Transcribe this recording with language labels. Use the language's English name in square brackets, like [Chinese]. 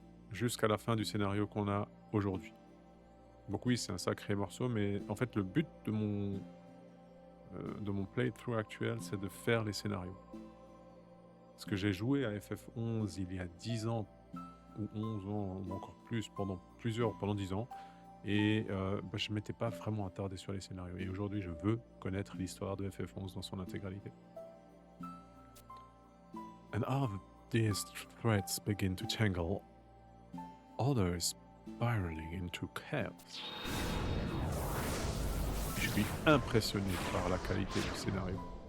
[French] jusqu'à la fin du scénario qu'on a aujourd'hui. Donc oui, c'est un sacré morceau, mais en fait, le but de mon playthrough actuel, c'est de faire les scénarios. Parce que j'ai joué à FF11 il y a 10 ans, ou 11 ans, ou encore plus, pendant 10 ans, et je ne m'étais pas vraiment attardé sur les scénarios. Et aujourd'hui, je veux connaître l'histoire de FF11 dans son intégralité. [English] And all of these threads begin to tangle, others spiraling into chaos. [French] Je suis impressionné par la qualité du scénario.